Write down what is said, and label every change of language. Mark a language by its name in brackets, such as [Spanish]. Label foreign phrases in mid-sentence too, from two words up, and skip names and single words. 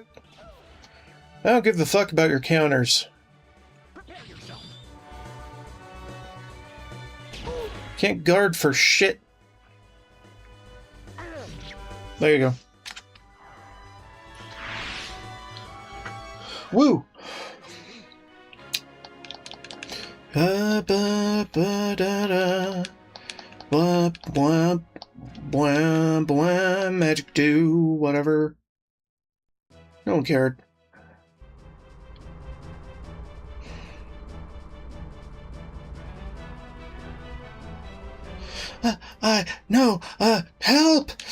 [English] I don't give a fuck about your counters. Can't guard for shit. There you go. Woo! Ba ba ba da da. Blah blah blah blah. Magic do whatever. No one cared. No, help!